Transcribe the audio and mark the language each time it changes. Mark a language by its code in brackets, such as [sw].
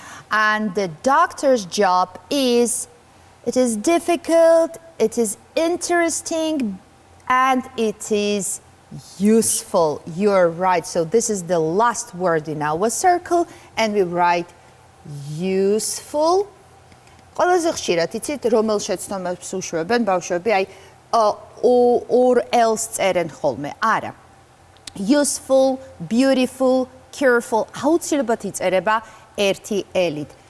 [en] And the doctor's job is, it is difficult, it is interesting, and it is useful. You're right. So this is the last word in our circle, and we write useful. [ka] ყველაზე ხშირად იცით რომელ შეცდომებს უშვებენ ბავშვები, აი ორ ელს წერენ ხოლმე. არა. [en] Useful, beautiful, careful. [ka] აუცილებლად იწერება ერთი ელით.